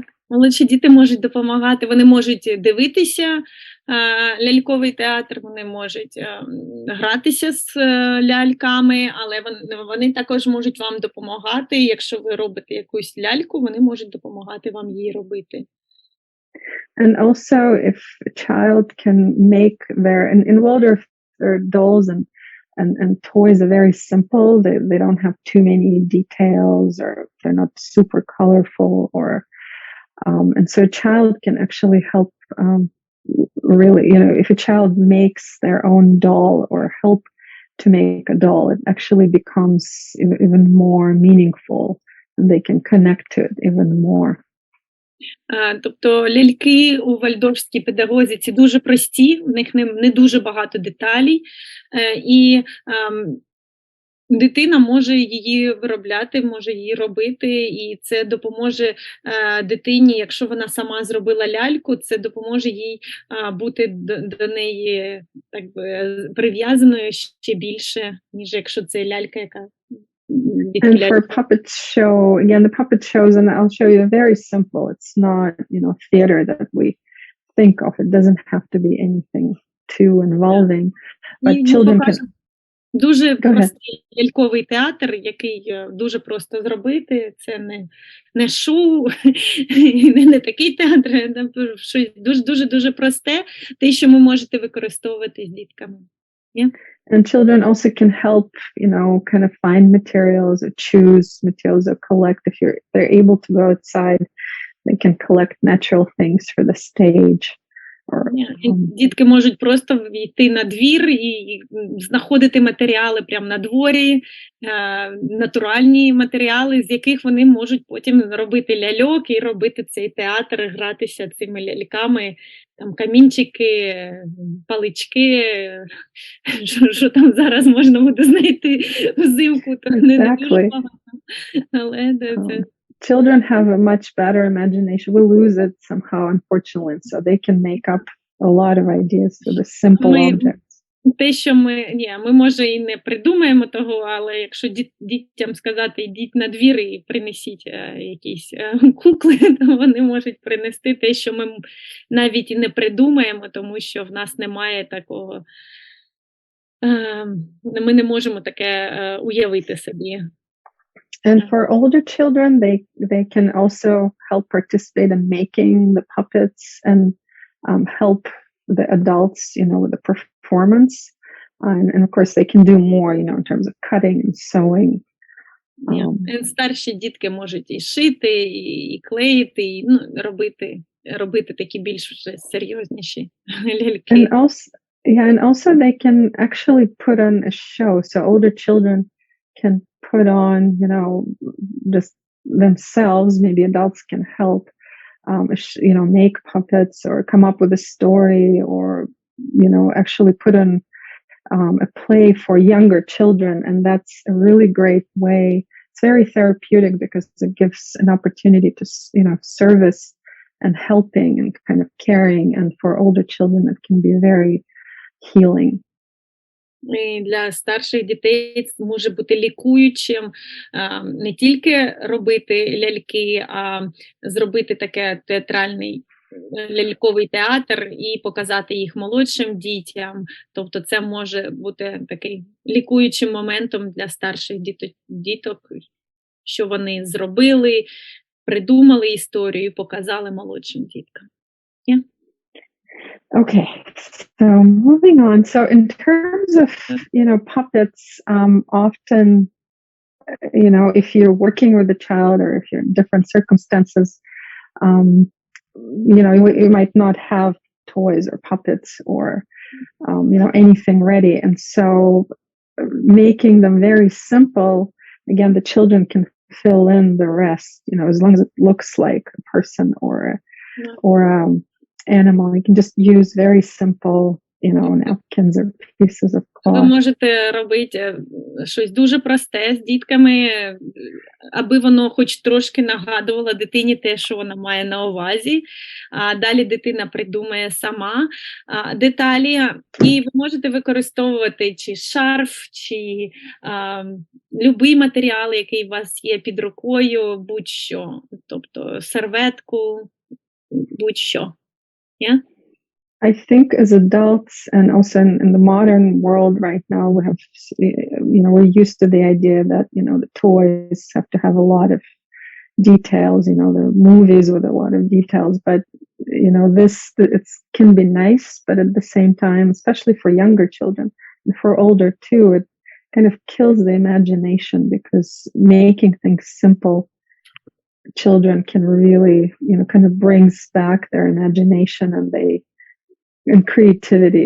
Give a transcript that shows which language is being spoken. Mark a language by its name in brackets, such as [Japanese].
[Ukrainian] Молодші діти можуть допомагати, вони можуть дивитися ляльковий театр, вони можуть гратися з ляльками, але вони також можуть вам допомагати. Якщо ви робите якусь ляльку, вони можуть допомагати вам її робити. [English] And also, if a child can make in Waldorf, their dolls and toys are very simple. They don't have too many details, or they're not super colorful, and so a child can actually help. Really, if a child makes their own doll or help to make a doll, it actually becomes even more meaningful, and they can connect to it even more. [Ukrainian] Тобто ляльки у вальфдорфській педагогіці дуже прості, в них не дуже багато деталей, і дитина може її виробляти, може її робити, і це допоможе дитині, якщо вона сама зробила ляльку, це допоможе їй бути до неї так би прив'язаною ще більше, ніж якщо це лялька, яка [English] And for a puppet show, again, the puppet shows, and I'll show you, very simple. It's not, theater that we think of. It doesn't have to be anything too involving, but children can. [Ukrainian] Дуже простий ляльковий театр, який дуже просто зробити. Це не шоу, не такий театр, щось дуже просте, те, що ви можете використовувати з дітками. [English] Yeah. And children also can help, kind of find materials or choose materials or collect. If they're able to go outside, they can collect natural things for the stage. [Ukrainian] Дітки можуть просто йти на двір і знаходити матеріали прямо на дворі, натуральні матеріали, з яких вони можуть потім робити ляльок і робити цей театр, гратися цими ляльками, там камінчики, палички, що там зараз можна буде знайти взимку, то не дуже багато. Але це... [English] Children have a much better imagination. We lose it somehow, unfortunately, so they can make up a lot of ideas for the simple objects. [Ukrainian] Те, що ми може і не придумаємо того, але якщо дітям сказати, йдіть на двір і принесіть якісь кукли, то вони можуть принести те, що ми навіть і не придумаємо, тому що в нас немає такого, ми не можемо таке уявити собі. [English] And for older children, they can also help participate in making the puppets and help the adults, with the performance. And of course, they can do more, in terms of cutting and sewing. [Ukrainian] Старші дітки можуть і шити, і клеїти, і робити такі більш серйозніші ляльки. [English] And also they can actually put on a show. So older children can put on, just themselves, maybe adults can help, make puppets or come up with a story or, actually put on a play for younger children. And that's a really great way. It's very therapeutic because it gives an opportunity to, service and helping and kind of caring. And for older children, it can be very healing. [Ukrainian] І для старших дітей це може бути лікуючим, не тільки робити ляльки, а зробити таке театральний ляльковий театр і показати їх молодшим дітям. Тобто це може бути такий лікуючим моментом для старших діток, що вони зробили, придумали історію і показали молодшим діткам. [English] Yeah. Okay, so moving on. So in terms of, puppets, often, if you're working with a child or if you're in different circumstances, you might not have toys or puppets or, anything ready. And so making them very simple, again, the children can fill in the rest, as long as it looks like a person or animal. You can just use very simple, napkins or pieces of cloth. [Ukrainian] Ви можете робити щось дуже просте з дітками, аби воно хоч трошки нагадувало дитині те, що вона має на увазі. А далі дитина придумає сама деталі. І ви можете використовувати чи шарф, чи любий матеріал, який у вас є під рукою, будь-що. Тобто серветку, будь-що. [English] Yeah? I think as adults and also in the modern world right now, we have, we're used to the idea that, the toys have to have a lot of details, there are movies with a lot of details, but, it can be nice, but at the same time, especially for younger children, and for older too, it kind of kills the imagination because making things simple, children can really, kind of brings back their imagination and creativity.